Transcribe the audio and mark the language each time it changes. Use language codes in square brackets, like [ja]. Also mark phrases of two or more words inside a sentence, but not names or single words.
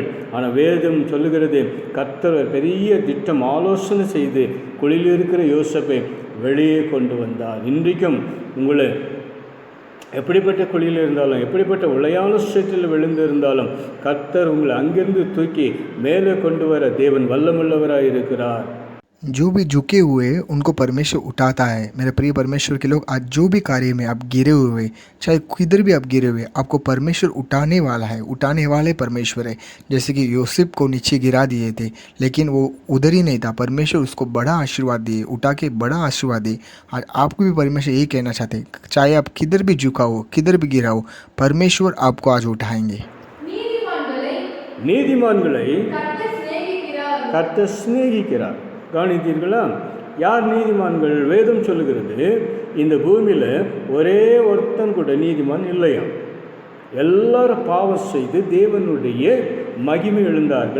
[ta] ஆனால் வேதம் சொல்லுகிறது, கர்த்தர் பெரிய திட்டம் ஆலோசனை செய்து குழியில் இருக்கிற யோசேப்பை வெளியே கொண்டு வந்தார். இன்றைக்கும் உங்களை எப்படிப்பட்ட குழியில் இருந்தாலும், எப்படிப்பட்ட உளையான சேற்றில் விழுந்திருந்தாலும் கர்த்தர் உங்களை அங்கிருந்து தூக்கி மேலே கொண்டு வர தேவன் வல்லமுள்ளவராய் இருக்கிறார். [hi] जो भी झुके हुए उनको परमेश्वर उठाता है. मेरे प्रिय परमेश्वर के लोग, आज जो भी कार्य में आप गिरे हुए, चाहे किधर भी आप गिरे हुए, आपको परमेश्वर उठाने वाला है. उठाने वाले परमेश्वर है. जैसे कि यूसुफ को नीचे गिरा दिए थे, लेकिन वो उधर ही नहीं था. परमेश्वर उसको बड़ा आशीर्वाद दिए, उठा के बड़ा आशीर्वाद दिए. आज आपको भी परमेश्वर यही कहना चाहते, चाहे आप किधर भी झुका हो, किधर भी गिरा हो, परमेश्वर आपको आज उठाएंगे. [ta] நீதிமான்களை கர்த்தர் சிநேகிக்கிறார். கவனித்தீர்களா? யார் நீதிமான்கள்? வேதம் சொல்லுகிறது, இந்த பூமியில் ஒரே ஒருத்தன் கூட நீதிமான் இல்லையா. எல்லாரும் பாவம் செய்து தேவனுடைய மகிமை எழுந்தார்கள்.